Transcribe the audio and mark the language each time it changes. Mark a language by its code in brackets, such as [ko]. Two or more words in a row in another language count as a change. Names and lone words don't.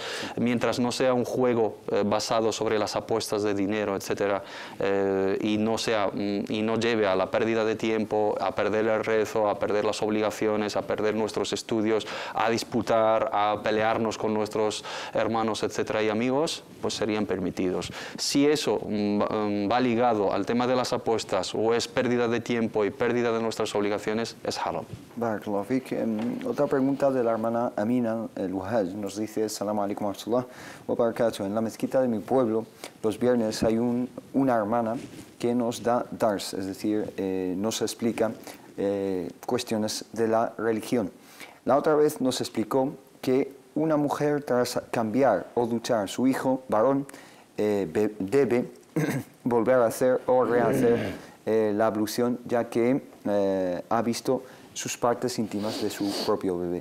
[es] Mientras no sea un juego basado sobre las apuestas de dinero, etcétera, y no lleve a la pérdida de tiempo, a perder el rezo, a perder las obligaciones, a perder nuestros estudios, a disputar, a pelearnos con nuestros hermanos, etcétera, y amigos, pues serían permitidos. Si eso va ligado al tema de las apuestas o es pérdida de tiempo y pérdida de nuestras obligaciones, es haram. [ar] بارك الله فيك. [es] Otra pregunta de la hermana Amina El-Wahaj nos dice: [ar] السلام عليكم ورحمة الله وبركاته. [es] En la mezquita de mi pueblo, los viernes hay una hermana que nos da dars, es decir, nos explica cuestiones de la religión. La otra vez nos explicó que una mujer, tras cambiar o duchar a su hijo varón, debe volver a hacer o rehacer la ablución, ya que ha visto sus partes íntimas de su propio bebé.